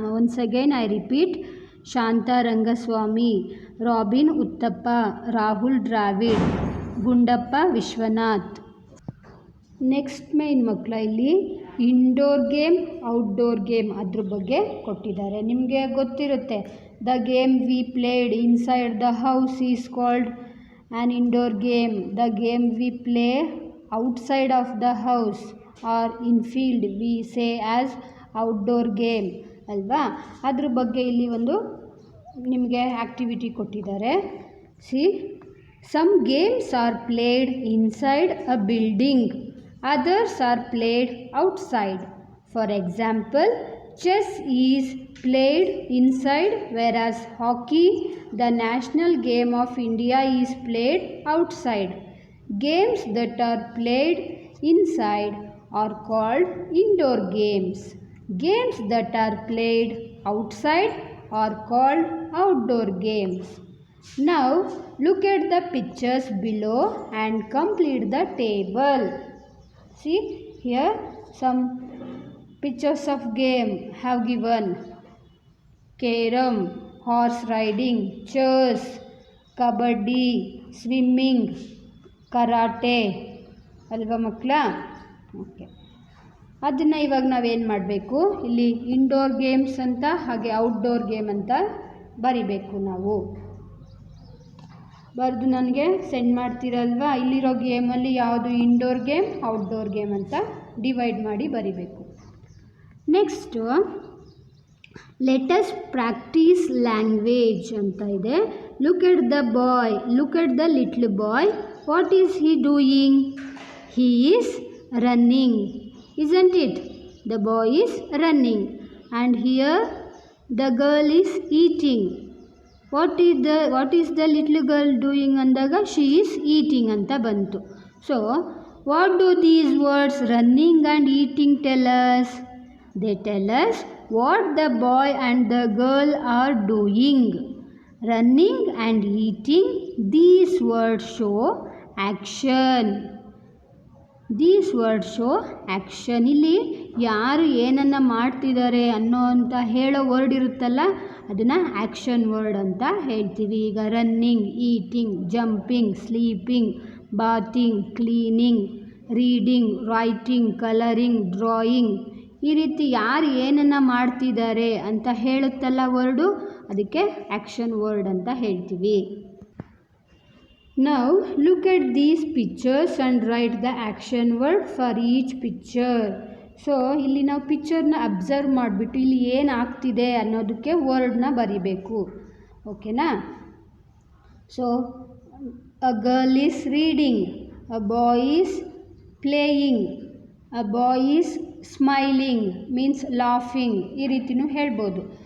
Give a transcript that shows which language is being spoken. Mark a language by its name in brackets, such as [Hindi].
[English] Once again I repeat: Shanta Rangaswamy, Robin Uthappa, Rahul Dravid, Gundappa Vishwanath. [Kannada] Next main ಮಕ್ಕಳ ಇಲ್ಲಿ indoor game, outdoor game ಅದ್ರ ಬಗ್ಗೆ ಕೊಟ್ಟಿದ್ದಾರೆ. ನಿಮಗೆ ಗೊತ್ತಿರುತ್ತೆ, [English] The game we played inside the house is called an indoor game. The game we play outside of the house or in field we say as outdoor game [Kannada] ಅಲ್ವಾ. ಅದ್ರ ಬಗ್ಗೆ ಇಲ್ಲಿ ಒಂದು ನಿಮಗೆ ಆ್ಯಕ್ಟಿವಿಟಿ ಕೊಟ್ಟಿದ್ದಾರೆ. [English] See, some games are played inside a building, others are played outside. For example, chess is played inside, whereas hockey, the national game of India, is played outside. Games that are played inside are called indoor games. Games that are played outside are called outdoor games. Now look at the pictures below and complete the table. See here some pictures of game have given: carom, horse riding, chess, kabaddi, swimming, karate [Kannada] ಅಲ್ವಾ ಮಕ್ಕಳ. Okay, ಅದನ್ನು ಇವಾಗ ನಾವೇನು ಮಾಡಬೇಕು, ಇಲ್ಲಿ indoor games ಅಂತ ಹಾಗೆ outdoor game ಅಂತ ಬರಿಬೇಕು. ನಾವು ಬರೆದು ನನಗೆ ಸೆಂಡ್ ಮಾಡ್ತೀರಲ್ವಾ. ಇಲ್ಲಿರೋ ಗೇಮಲ್ಲಿ ಯಾವುದು ಇಂಡೋರ್ ಗೇಮ್, ಔಟ್ಡೋರ್ ಗೇಮ್ ಅಂತ ಡಿವೈಡ್ ಮಾಡಿ ಬರಿಬೇಕು. [English] next let us practise language [Kannada] ಅಂತ ಇದೆ. [English] Look at the boy, look at the little boy. What is he doing? He is running, isn't it? The boy is running. And here the girl is eating. What is the little girl doing [Kannada] ಅಂದಾಗ [English] she is eating [Kannada] ಅಂತ ಬಂತು. [English] So what do these words running and eating tell us? They tell us what the boy and the girl are doing. Running and eating, these words show action. These words show action. [Kannada] ಇಲ್ಲಿ ಯಾರು ಏನನ್ನು ಮಾಡ್ತಿದ್ದಾರೆ ಅನ್ನೋ ಅಂತ ಹೇಳೋ word ಇರುತ್ತಲ್ಲ, ಅದನ್ನು action word ಅಂತ ಹೇಳ್ತೀವಿ. ಈಗ running, eating, jumping, sleeping, bathing, cleaning, reading, writing, colouring, drawing, ಈ ರೀತಿ ಯಾರು ಏನನ್ನು ಮಾಡ್ತಿದ್ದಾರೆ ಅಂತ ಹೇಳುತ್ತಲ್ಲ ವರ್ಡು, ಅದಕ್ಕೆ ಆ್ಯಕ್ಷನ್ ವರ್ಡ್ ಅಂತ ಹೇಳ್ತೀವಿ. [English] Now look at these pictures and write the action word for each picture. [Kannada] So ಇಲ್ಲಿ ನಾವು ಪಿಕ್ಚರ್ನ ಅಬ್ಸರ್ವ್ ಮಾಡಿಬಿಟ್ಟು ಇಲ್ಲಿ ಏನು ಆಗ್ತಿದೆ ಅನ್ನೋದಕ್ಕೆ ವರ್ಡ್ನ ಬರಿಬೇಕು, ಓಕೆನಾ. [English] so a girl is reading, a boy is playing, a boy is smiling means laughing, [Kannada] ಈ ರೀತಿಯೂ ಹೇಳ್ಬೋದು.